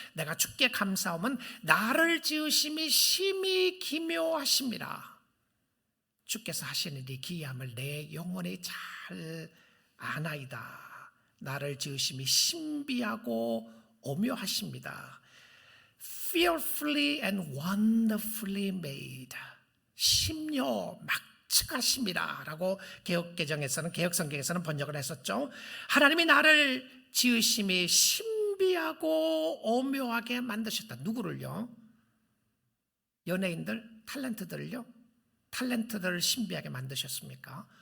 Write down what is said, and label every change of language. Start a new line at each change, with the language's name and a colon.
Korean: 내가 주께 감사함은 나를 지으심이 심히 기묘하심이라. 주께서 하시는 이 기이함을 내 영혼이 잘 아나이다. 나를 지으심이 신비하고 오묘하십니다.
English: Fearfully and wonderfully made.
Korean: 심요 막측하심이라 라고 개혁개정에서는, 개혁성경에서는 번역을 했었죠. 하나님이 나를 지으심이 신비하고 오묘하게 만드셨다. 누구를요? 연예인들, 탤런트들을 신비하게 만드셨습니까?